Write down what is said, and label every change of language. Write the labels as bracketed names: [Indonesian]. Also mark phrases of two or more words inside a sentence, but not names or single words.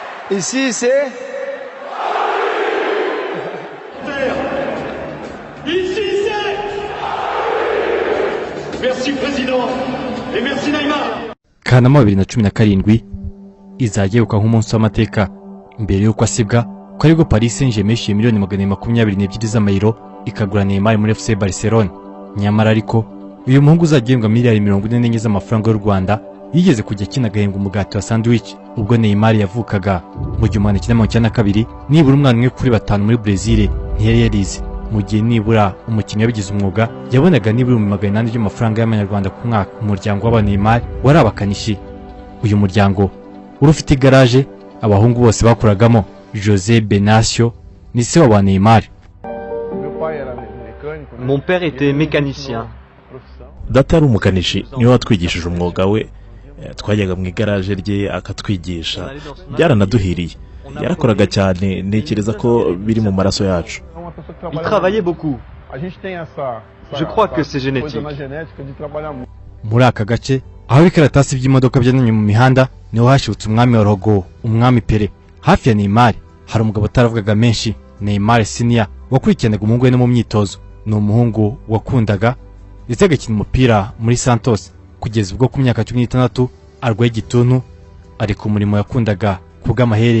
[French] Ici, c'est... Ici, c'est... Merci, Président. Et merci, Neymar. [Kinyarwanda] Kanama 2017 izajya yuka nk'umunsi w'amateka imbere y'uko asibwa ko aribwo Paris Saint-Germain yishyuye miliyoni 222 z'amayero ikagura Neymar muri FC Barcelona. Nyamara ariko uyu muhungu uzagembwa miliyari 44 z'amafaranga y'u Rwanda yigeze kujya akina agahembwa umugati wa sandwich ubwo Neymar yavukaga mu 1992 nibura umwana umwe kuri 5 muri Brazil ntiyari yarize mu gihe nibura umukinnyi wabigize umwuga yabonaga nibura 800 by'amafaranga y'amanyarwanda ku mwaka. Umuryango w'aba Neymar wari abakanishi. Uyu muryango uri ufite igaraje abahungu bose bakuragamo. José Benacio ni se wa Neymar. [French] Mon père était mécanicien. [Kinyarwanda] Data yari umukanishi niwe watwigishije umwuga we, twajyaga mu igaraje rye akatwigisha, byaranaduhiriye. Yarakoraga cyane, ntekereza ko biri mu maraso yacu. [French] Il travaillait beaucoup. Je crois que c'est génétique. [Kinyarwanda] Muri aka gace aho ikaratasi by'imodoka byananye mu mihanda niho hashutse umwami wa Rogo, umwami Pele. Hafi ya Neymar hari umugabo utaravugaga menshi, Neymar Senior, wakurikiranaga umuhungu we no mu myitozo. Ni umuhungu wakundaga ndetse agakina umupira muri Santos kugeza ubwo ku myaka 16 arwaye igituntu ari ku murimo yakundaga kubw'amaherere.